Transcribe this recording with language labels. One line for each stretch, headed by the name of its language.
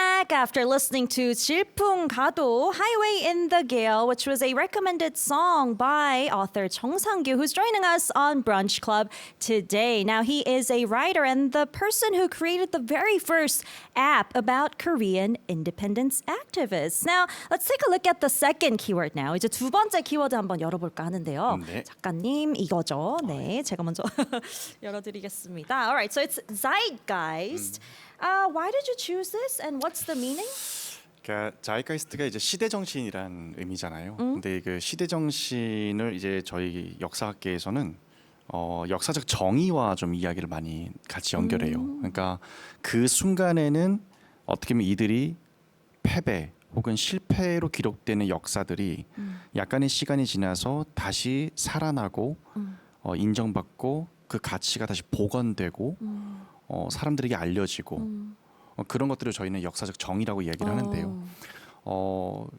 English: after listening to 질풍가도, Highway in the Gale, which was a recommended song by author Chung Sang-gyu, who's joining us on Brunch Club today. Now, he is a writer and the person who created the very first app about Korean independence activists. Now, let's take a look at the second keyword now.
Korean: 이제 두 번째 키워드 한번 열어볼까 하는데요. 네. 작가님, 이거죠. 네, 제가 먼저 열어드리겠습니다.
English: All right, so it's zeitgeist. Why did you choose this and what's the meaning?
Korean: 그러니까 자이가이스트가 이제 시대 정신이란 의미잖아요. 근데 그 시대 정신을 이제 저희 역사학계에서는 역사적 정의와 좀 이야기를 많이 같이 연결해요. 그러니까 그 순간에는 어떻게 보면 이들이 패배 혹은 실패로 기록되는 역사들이 약간의 시간이 지나서 다시 살아나고 인정받고 그 가치가 다시 복원되고 사람들에게 알려지고 그런 것들을 저희는 역사적 정의라고 이야기를 하는데요.